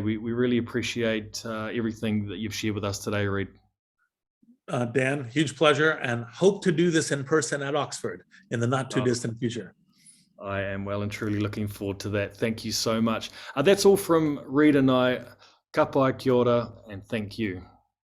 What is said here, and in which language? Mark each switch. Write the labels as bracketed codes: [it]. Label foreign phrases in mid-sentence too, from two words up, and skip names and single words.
[en] We really appreciate everything that you've shared with us today, Reid. Dan, huge pleasure, and hope to do this in person at Oxford in the not too distant future. I am well and truly looking forward to that. Thank you so much. That's all from Reid and I. [mi] Ka pai, kia ora, [en] and thank you.